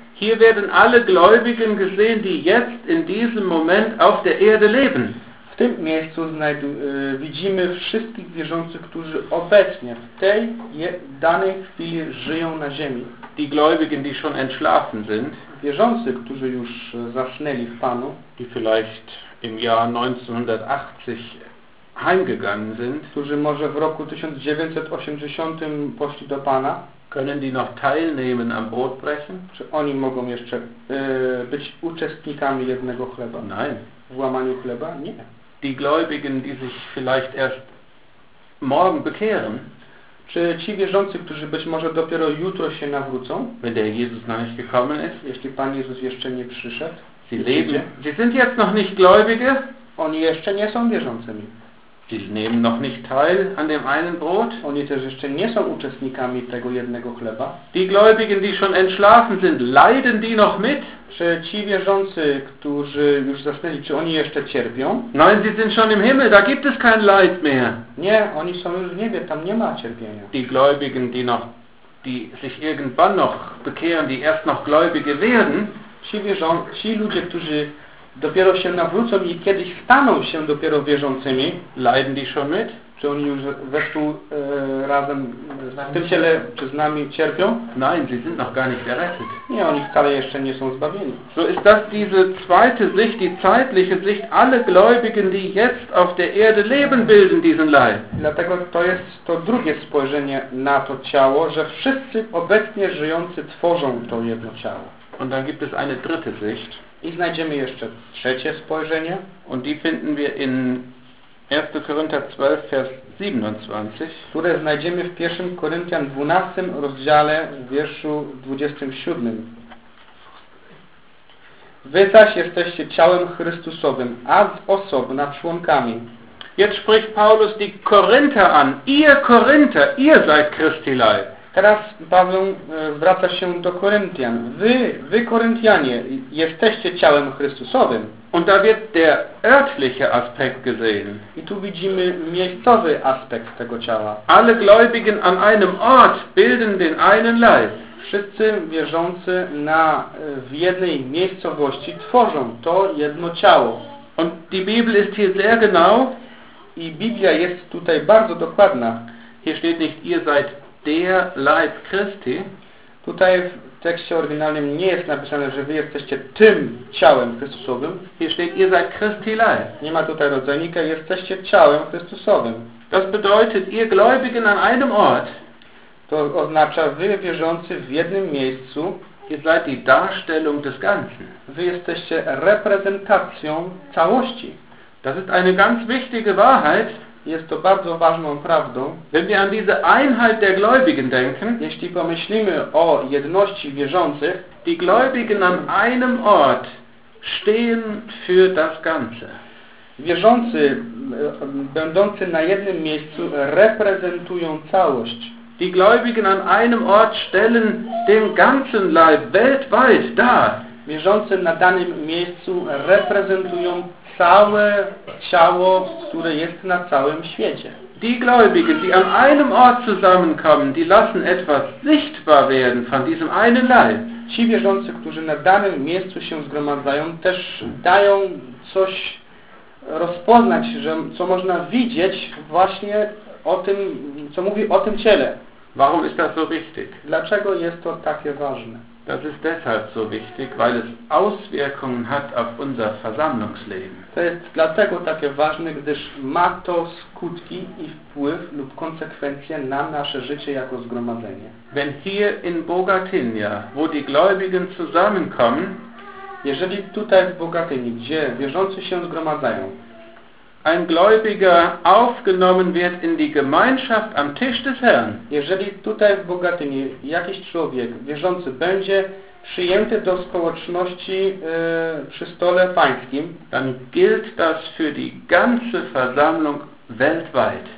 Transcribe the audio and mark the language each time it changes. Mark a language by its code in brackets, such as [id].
[de] Hier werden alle Gläubigen gesehen, die jetzt in diesem Moment auf der Erde leben. [pl] W tym miejscu widzimy wszystkich wierzących, którzy obecnie w tej danej chwili żyją na ziemi. [de] Die Gläubigen, die schon entschlafen sind. [pl] Wierzący, którzy już zasnęli w Panu. [de] Die vielleicht im Jahr 1980 heimgegangen sind, [pl] którzy może w roku 1980 poszli do Pana, [de] können die noch teilnehmen am Brotbrechen? [pl] Czy oni mogą jeszcze być uczestnikami jednego chleba? [de] Nein. [pl] W łamaniu chleba? Nie. [de] Die Gläubigen, die sich vielleicht erst morgen bekehren, [pl] czy ci wierzący, którzy być może dopiero jutro się nawrócą, [de] wenn der Jesus noch nicht gekommen ist, [pl] jeśli Pan Jezus jeszcze nie przyszedł, [de] Sie sind jetzt noch nicht Gläubige. [pl] Oni jeszcze nie są wierzącymi. [de] Sie nehmen noch nicht teil an dem einen Brot. [pl] Oni też jeszcze nie są uczestnikami tego jednego chleba. [de] Die Gläubigen, die schon entschlafen sind, leiden die noch mit? [pl] Czy ci wierzący, którzy już zasnęli, czy oni jeszcze cierpią? [de] Nein, sie sind schon im Himmel, da gibt es kein Leid mehr. [pl] Nie, oni są już w niebie, tam nie ma cierpienia. [de] Die Gläubigen, die sich irgendwann noch bekehren, die erst noch Gläubige werden, [pl] ci ludzie, którzy dopiero się nawrócą i kiedyś staną się dopiero wierzącymi, [de] leiden die schon mit? [pl] Czy oni już wespół razem w tym ciele czy z nami cierpią? [de] Nein, sie sind noch gar nicht errettet. [pl] Nie, oni wcale jeszcze nie są zbawieni. [de] So ist das diese zweite Sicht, die zeitliche Sicht, alle Gläubigen, die jetzt auf der Erde leben, bilden diesen Leib. [pl] Dlatego to jest to drugie spojrzenie na to ciało, że wszyscy obecnie żyjący tworzą to jedno ciało. [de] Und dann gibt es eine dritte Sicht. [pl] I znajdziemy jeszcze trzecie spojrzenie. [de] Und die finden wir in 1. Korinther 12, Vers 27. [pl] Które znajdziemy w 1. Korinthian 12, rozdziale w wierszu 27. Wy zaś jesteście ciałem Chrystusowym, a z osobna członkami. [de] Jetzt spricht Paulus die Korinther an. Ihr Korinther, ihr seid Christi Leib. [pl] Teraz Paweł zwraca się do Koryntian. Wy Koryntianie, jesteście ciałem Chrystusowym. [de] Und da wird der örtliche Aspekt gesehen. [pl] I tu widzimy miejscowy aspekt tego ciała. [de] Alle Gläubigen an einem Ort bilden den einen Leib. [pl] Wszyscy wierzący w jednej miejscowości tworzą to jedno ciało. [de] Und die Bibel ist hier sehr genau. [pl] I Biblia jest tutaj bardzo dokładna. [de] Hier steht nicht, ihr seid der Leib Christi. [pl] Tutaj w tekście oryginalnym nie jest napisane, że wy jesteście tym ciałem Chrystusowym. [de] Hier steht ihr seid Christi Leib. [pl] Nie ma tutaj rodzajnika, jesteście ciałem Chrystusowym. [de] Das bedeutet ihr Gläubigen an einem Ort. [pl] To oznacza wy wierzący w jednym miejscu. [de] Ihr seid die Darstellung des Ganzen. [pl] Wy jesteście reprezentacją całości. [de] Das ist eine ganz wichtige Wahrheit. [pl] Jest to bardzo ważną prawdą. [de] Wenn wir an diese Einheit der Gläubigen denken, [pl] jeśli pomyślimy o jedności wierzących, [de] die Gläubigen an einem Ort stehen für das Ganze. [pl] Wierzący będący na jednym miejscu reprezentują całość. [de] Die Gläubigen an einem Ort stellen den ganzen Leib weltweit dar. [pl] Wierzący na danym miejscu reprezentują całe ciało, które jest na całym świecie. [de] Die Gläubigen, die an einem Ort zusammenkommen, die lassen etwas sichtbar werden von diesem einen Leib. [pl] Ci wierzący, którzy na danym miejscu się zgromadzają, też dają coś rozpoznać, że, co można widzieć właśnie o tym, co mówi o tym ciele. [de] Warum ist das so wichtig? [pl] Dlaczego jest to takie ważne? [de] Das ist deshalb so wichtig, weil es Auswirkungen hat auf unser Versammlungsleben. [pl] To jest dlatego takie ważne, gdyż ma to skutki i wpływ lub konsekwencje na nasze życie jako zgromadzenie. [de] Wenn hier in Bogatynia, wo die Gläubigen zusammenkommen, [pl] jeżeli tutaj w Bogatyni, gdzie wierzący się zgromadzają, [de] ein Gläubiger aufgenommen wird in die Gemeinschaft am Tisch des Herrn. [pl] Jeżeli tutaj w Bogatyni jakiś człowiek wierzący będzie przyjęty do społeczności przy stole pańskim, [de] dann gilt das für die ganze Versammlung weltweit.